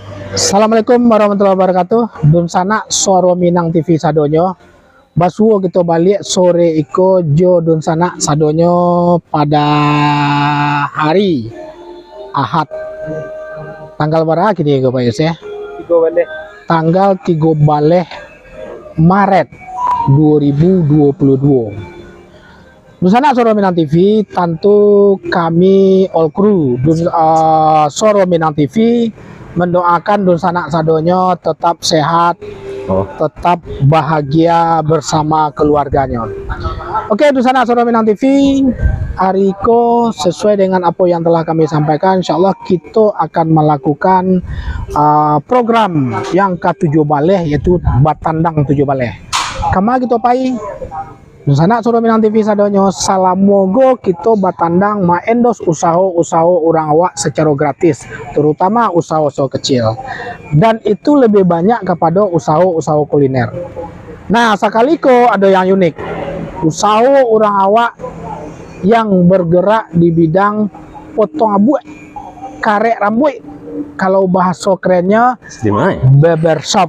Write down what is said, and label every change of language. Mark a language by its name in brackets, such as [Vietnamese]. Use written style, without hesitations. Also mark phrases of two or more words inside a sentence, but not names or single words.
[Arabic] السلام عليكم ورحمة الله وبركاته. [Minangkabau] Dun sana Suara Minang TV sadonyo. Basuo kita balik sore iko jo dun sana sadonyo pada hari Ahad. Tanggal berapa kini iko Pak Yus ya? Tanggal 3 Baleh Maret 2022. [Indonesian] Dun sana Suara Minang TV, tentu kami [English] all crew [Indonesian] Suara Minang TV mendoakan dun sanak sadonyo tetap sehat, tetap bahagia bersama keluarganya. Oke, dun sanak Suara Minang TV, hariko sesuai dengan apa yang telah kami sampaikan, [Arabic] إن شاء الله [Indonesian] kita akan melakukan program yang ke-7 Baleh, yaitu Batandang 7 Baleh. [Minangkabau] Kama kita pai dun sanak Suara Minang TV sadonyo, salamogo kita batandang maendos usaha-usaha orang awak secara gratis, terutama usaha-usaha kecil, dan itu lebih banyak kepada usaha-usaha kuliner. Nah, sakaliko ada yang unik, usaha orang awak yang bergerak di bidang potong abu, karek rambut, kalau bahasa kerennya barbershop.